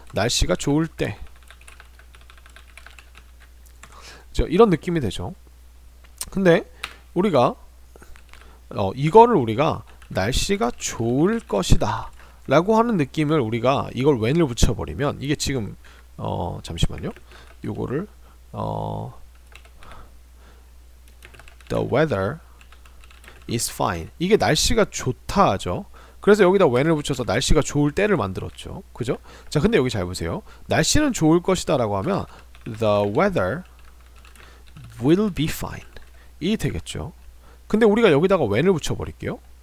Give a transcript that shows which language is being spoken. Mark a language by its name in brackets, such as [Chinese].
[Korean] 날씨가 좋을 때 이런 느낌이 되죠. 근데 우리가 이거를 우리가 날씨가 좋을 것이다 라고 하는 느낌을 우리가 이걸 when을 붙여버리면 이게 지금 잠시만요. 요거를 [English] the weather is fine. [Korean] 이게 날씨가 좋다 하죠. 그래서 여기다 when을 붙여서 날씨가 좋을 때를 만들었죠. 그죠? 자, 근데 여기 잘 보세요. 날씨는 좋을 것이다 라고 하면 [English] the weather will be fine [Korean] 이 되겠죠. 근데 우리가 여기다가 when을 붙여버릴게요.